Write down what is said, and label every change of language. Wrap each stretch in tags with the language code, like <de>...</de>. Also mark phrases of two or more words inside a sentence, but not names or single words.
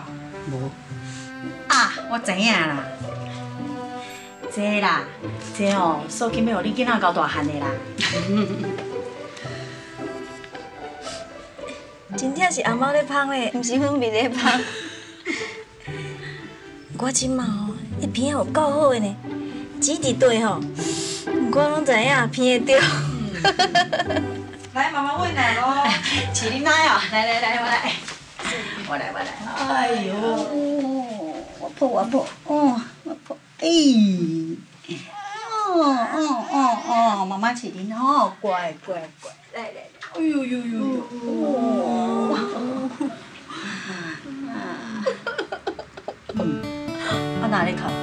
<nan>无。啊，我知影啦。这啦，这哦，素琴要互你囡仔交大汉的啦。真正是红毛咧芳的，毋是粉味咧芳。我即马哦，伊鼻有够好的呢，指一对吼，我拢知影鼻会着。来，妈妈喂奶喽。起你奶哦，来，我来。哎呦，我抱，我抱，妈妈起你哦，乖，来，哎呦，啊哪里哭？</nan>